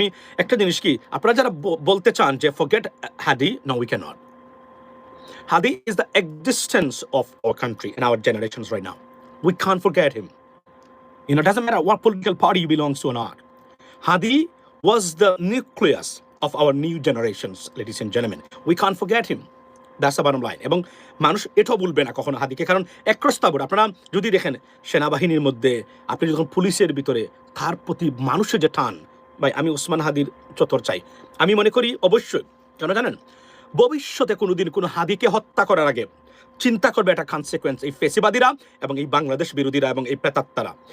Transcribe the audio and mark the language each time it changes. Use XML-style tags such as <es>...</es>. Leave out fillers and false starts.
<bn>আমি একটা জিনিস কি, আপনারা যারা বলতে চান যে</bn> <en>forget Hadi, no we cannot. Hadi is the existence of our country and our generations right now. We can't forget him. It doesn't matter what political party he belongs to or not. Hadi was the nucleus of our new generations, ladies and gentlemen. We can't forget him. That's the bottom line.</en> <bn>এবং মানুষ এটাও বলবে না কখনো হাদিকে, কারণ একরস্তাবর আপনারা যদি দেখেন সেনাবাহিনীর মধ্যে, আপনি যখন পুলিশের ভিতরে, তার প্রতি মানুষের যে টান, ভাই আমি ওসমান হাদির চত্বর চাই। আমি মনে করি অবশ্যই, কেন জানেন, ভবিষ্যতে কোনোদিন কোনো হাদিকে হত্যা করার আগে চিন্তা করবে একটা কনসিকুয়েন্স এই ফেসিবাদীরা এবং এই বাংলাদেশ বিরোধীরা এবং এই প্রেতাত্মারা।</bn>